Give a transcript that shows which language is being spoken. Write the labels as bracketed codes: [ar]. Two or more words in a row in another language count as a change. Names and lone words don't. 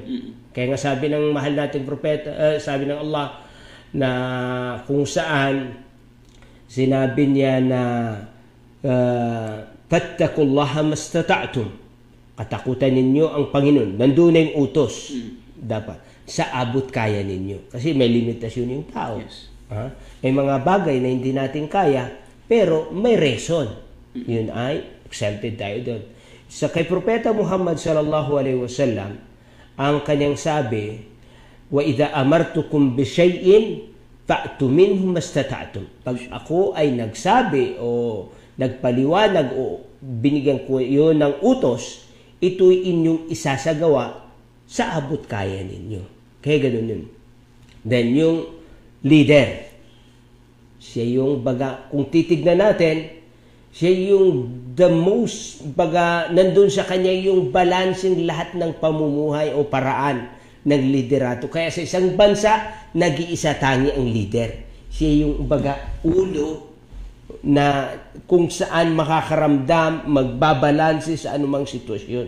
[tl] Kaya nga sabi ng mahal nating propeta, sabi ng Allah, na kung saan sinabi niya na [ar] فاتقوا الله ما استطعتم, [tl] katakutan ninyo ang Panginoon. Nandun na yung utos. Dapat sa abot kaya ninyo, kasi may limitasyon yung tao. Yes. May mga bagay na hindi natin kaya, pero may reason. Yun ay exempted tayo doon. Sa kay Propeta Muhammad [ar] صلى الله عليه وسلم, [tl] ang kanyang sabi, [ar] وإذا أمرتكم بشيء فأتوا منه ما استطعتم. [tl] Pag ako ay nagsabi o nagpaliwanag o binigyan ko iyon ng utos, ito'y inyong isasagawa sa abot kaya ninyo. Kaya ganun yun. Then yung leader, siya yung kung titignan natin, siya yung [en] the most, [tl] nandun sa kanya yung balancing lahat ng pamumuhay o paraan ng liderato. Kaya sa isang bansa, nag-iisa tangi ang leader. Siya yung ulo na kung saan makakaramdam, magbabalanse sa anumang sitwasyon.